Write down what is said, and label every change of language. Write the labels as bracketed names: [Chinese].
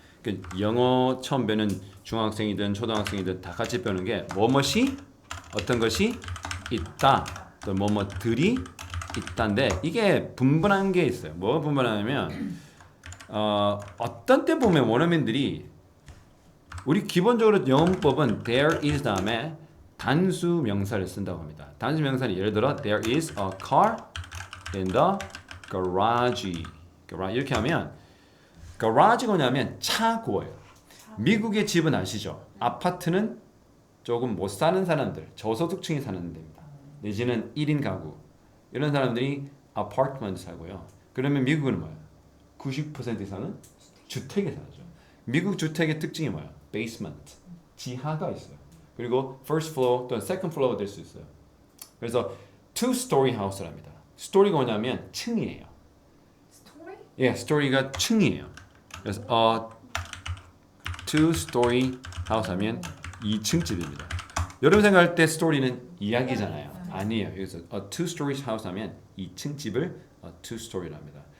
[Korean] 그 영어 처음 배우는 중학생이든 초등학생이든 다 같이 배우는 게 뭐뭇이 어떤 것이 있다. 또 뭐뭐들이 있다인데 이게 분분한 게 있어요. 뭐가 분분하냐면 어떤 때 보면 원어민들이 우리 기본적으로 영어법은 there is 다음에 단수 명사를 쓴다고 합니다. 단수 명사는 예를 들어 [English] there is a car in the garage. [Korean] 이렇게 하면 garage가 뭐냐면 차고예요. 미국의 집은 아시죠? 아파트는 조금 못 사는 사람들, 저소득층이 사는 데입니다. 내지는 1인 가구 이런 사람들이 아파트먼트 살고요. 그러면 미국은 뭐예요? 90% 이상은 주택에 살죠. 미국 주택의 특징이 뭐예요? basement, 지하가 있어요. 그리고 first floor 또는 second floor 될 수 있어요. 그래서 two story house랍니다. 스토리가 뭐냐면 층이에요. 스토리? 예, 스토리가 층이에요. 그래서 two story house 하면 2층 집입니다. 여러분 생각할 때 스토리는 이야기잖아요. 아니에요. 그래서 a two story house 하면 2층 집을 two story로 합니다.